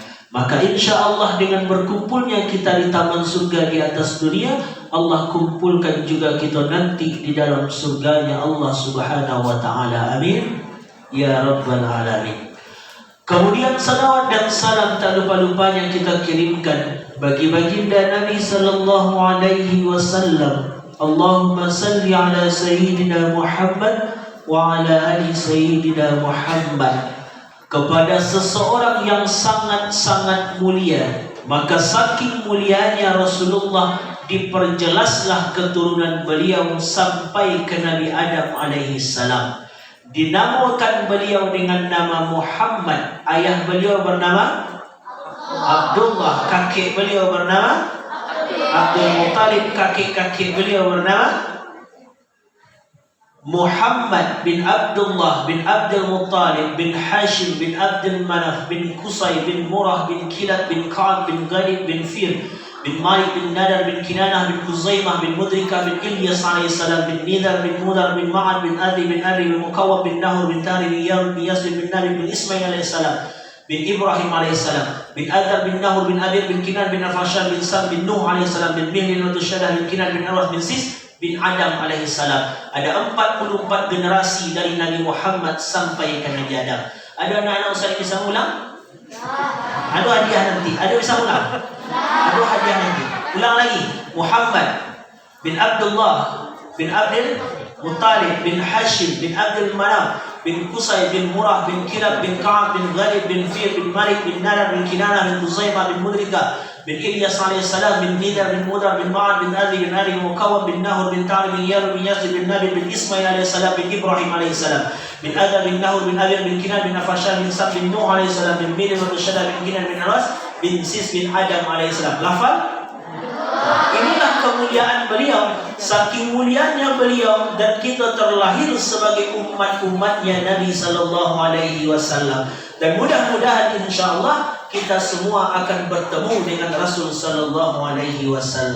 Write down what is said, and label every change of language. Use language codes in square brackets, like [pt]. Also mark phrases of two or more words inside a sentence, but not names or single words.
[id] Maka [ar] إن شاء الله [id] dengan berkumpulnya kita di taman surga di atas dunia, Allah kumpulkan juga kita nanti di dalam surganya Allah [ar] سبحانه وتعالى. آمين يا رب العالمين. [id] Kemudian salawat dan salam tak lupa-lupanya kita kirimkan bagi baginda Nabi [ar] صلى الله عليه وسلم. اللهم صل على سيدنا محمد وعلى آل سيدنا محمد. [id] Kepada seseorang yang sangat-sangat mulia, maka saking mulianya Rasulullah diperjelaslah keturunan beliau sampai ke Nabi Adam [ar] عليه السلام. [id] Dinamakan beliau dengan nama Muhammad. Ayah beliau bernama Abdullah, kakek beliau bernama Abdul Muttalib, kakek-kakek beliau bernama Muhammad bin Abdullah bin Abdul Muttalib bin Hashim bin Abdul Manaf bin Qusay bin Murrah bin Kilab bin Ka'ab bin Ghalib bin Fir bin Malik bin Nadar bin Kinanah bin Khuzaimah bin Mudrika bin Ilyas alaihissalam bin Nidar bin Mudar bin Ma'ad bin Adi bin Ari bin Mukawwab bin Nahur bin Tari bin Yarud bin Yasir bin Nabi bin Ismail alaihissalam bin Ibrahim alaihissalam bin Adar bin Nahur bin Abir bin Kinan bin Afashan bin Sam bin Nuh alaihissalam bin Mihl bin Utushadah bin Kinan bin Arwas bin Sis bin Adam alaihissalam. Ada 44 generasi dari Nabi Muhammad sampai ke Nabi Adam. Ada anak-anak Ustaz bisa ulang? Ada hadiah nanti. Ada bisa ulang? Ada hadiah nanti. Ulang lagi. Muhammad bin Abdullah bin Abdul Muttalib bin Hashim bin Abdul Manaf bin Qusay bin Murrah bin Kilab bin Ka'ab bin Ghalib bin Fir bin Malik bin Nadar bin Kinanah bin Khuzaimah bin Mudrika bin Ilyas alaihissalam bin Nidar bin Mudar bin Ma'ad bin Adi bin Ari bin Mukawwab bin Nahur bin Tari bin Yarud bin Yasir bin Nabi bin Ismail alaihissalam bin Ibrahim alaihissalam bin Adar bin Nahur bin Abir bin Kinan bin Afashan bin Sam bin Nuh alaihissalam bin Mihl bin Utushadah bin Kinan bin Arwas bin Sis bin Adam alaihissalam. Lafal? Inilah kemuliaan beliau. Saking mulianya beliau dan kita terlahir sebagai umat-umatnya Nabi [ar] صلى الله عليه وسلم. [id] Dan mudah-mudahan insyaAllah kita semua akan bertemu dengan Rasul [ar] صلى الله عليه وسلم.